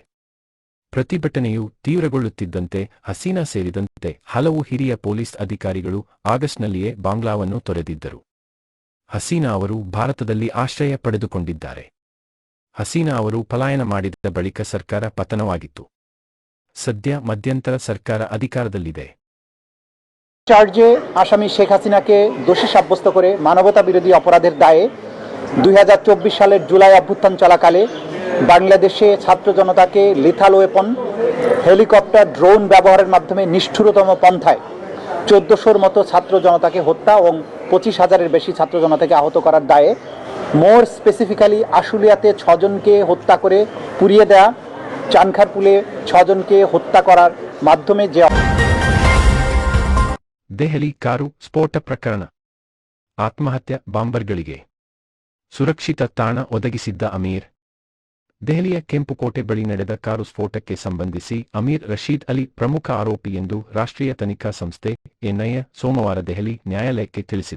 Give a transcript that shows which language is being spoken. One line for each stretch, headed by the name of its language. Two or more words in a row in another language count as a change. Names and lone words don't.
Kannada: ಪ್ರತಿಭಟನೆಯು ತೀವ್ರಗೊಳ್ಳುತ್ತಿದ್ದಂತೆ ಹಸೀನಾ ಸೇರಿದಂತೆ ಹಲವು ಹಿರಿಯ ಪೊಲೀಸ್ ಅಧಿಕಾರಿಗಳು ಆಗಸ್ಟ್ನಲ್ಲಿಯೇ ಬಾಂಗ್ಲಾವನ್ನು ತೊರೆದಿದ್ದರು. ಹಸೀನಾ ಅವರು ಭಾರತದಲ್ಲಿ ಆಶ್ರಯ ಪಡೆದುಕೊಂಡಿದ್ದಾರೆ. ಹಸೀನಾ ಅವರು ಪಲಾಯನ ಮಾಡಿದ ಬಳಿಕ ಸರ್ಕಾರ ಪತನವಾಗಿತ್ತು. ಸದ್ಯ ಮಧ್ಯಂತರ ಸರ್ಕಾರ ಅಧಿಕಾರದಲ್ಲಿದೆ.
Bangla: চার্জে আসামি শেখ হাসিনাকে দোষী সাব্যস্ত করে মানবতা বিরোধী অপরাধের দায়ে 2024 সালের জুলাই অভ্যুত্থান চলাকালে বাংলাদেশে ছাত্র জনতাকে
English: lethal weapon,
Bangla: হেলিকপ্টার, ড্রোন ব্যবহারের মাধ্যমে নিষ্ঠুরতম পন্থায় 1400-র মতো ছাত্র জনতাকে হত্যা এবং 25,000-এর বেশি ছাত্র জনতাকে আহত করার দায়ে,
English: more specifically
Bangla: আশুলিয়াতে 6 জনকে হত্যা করে পুড়িয়ে দেয়া, চানখারপুলে 6 জনকে হত্যা করার মাধ্যমে যে
Kannada: ದೆಹಲಿ ಕಾರು ಸ್ಫೋಟ ಪ್ರಕರಣ. ಆತ್ಮಹತ್ಯೆ ಬಾಂಬರ್ಗಳಿಗೆ ಸುರಕ್ಷಿತ ತಾಣ ಒದಗಿಸಿದ್ದ ಅಮೀರ್. ದೆಹಲಿಯ ಕೆಂಪುಕೋಟೆ ಬಳಿ ನಡೆದ ಕಾರು ಸ್ಫೋಟಕ್ಕೆ ಸಂಬಂಧಿಸಿ ಅಮೀರ್ ರಶೀದ್ ಅಲಿ ಪ್ರಮುಖ ಆರೋಪಿ ಎಂದು ರಾಷ್ಟ್ರೀಯ ತನಿಖಾ ಸಂಸ್ಥೆ ಎನ್ಐಎ ಸೋಮವಾರ ದೆಹಲಿ ನ್ಯಾಯಾಲಯಕ್ಕೆ ತಿಳಿಸಿದೆ.